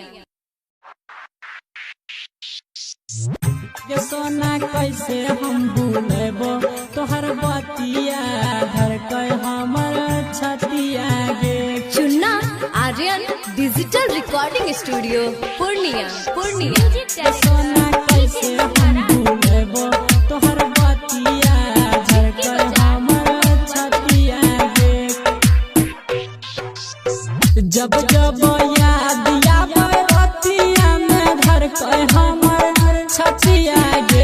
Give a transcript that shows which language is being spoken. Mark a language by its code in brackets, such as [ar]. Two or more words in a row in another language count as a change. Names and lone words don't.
[anp] ये सोना कैसे हम भूलेबो तोहर बतिया धर के हमर छतिया गे। चुन्ना आर्यन [en] digital recording studio [anp] पूर्णिया पूर्णिया। ये सोना कैसे हम भूलेबो तोहर बतिया धर के हमर छतिया गे। जब जब याद आवे बतिया में धर के हमर छतिया गे।